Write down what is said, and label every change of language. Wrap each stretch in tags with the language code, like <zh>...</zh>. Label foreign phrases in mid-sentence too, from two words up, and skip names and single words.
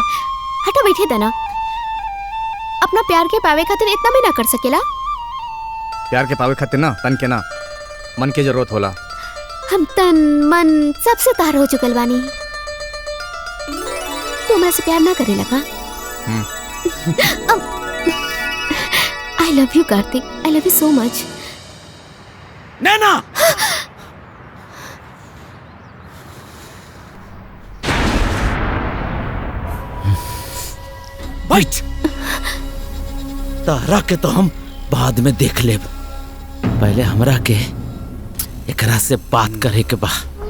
<bho>हटा बैठे दना, अपना प्यार के पावे खातिर इतना भी ना कर सकेला। प्यार के पावे खातिर ना तन के ना मन के जरूरत होला। हम तन मन सबसे तार हो चुकल बानी। तू हमरा से प्यार ना करे लगा?</bho> <en>I love you कार्तिक, I love you so much।</en> <bho>नैना! बैठ। तारा के तो हम बाद में देख लेब, पहले हमरा के एकरा से बात करे के बा।</bho>